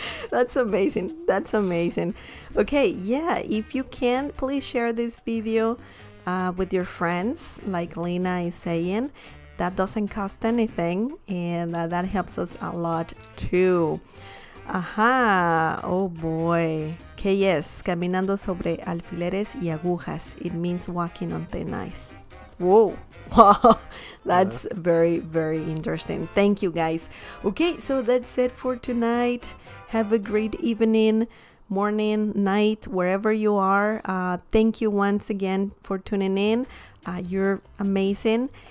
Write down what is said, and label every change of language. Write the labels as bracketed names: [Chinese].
[English] That's amazing. Okay, yeah, if you can, please share this video with your friends, like Lena is saying. That doesn't cost anything, and that helps us a lot too. [Spanish] Ajá, [English] oh boy. [Spanish] ¿Qué es? Caminando sobre alfileres y agujas. [English] It means walking on thin ice. Whoa. Wow, that's very, very interesting. Thank you, guys. Okay, so that's it for tonight. Have a great evening, morning, night, wherever you are. Thank you once again for tuning in. You're amazing.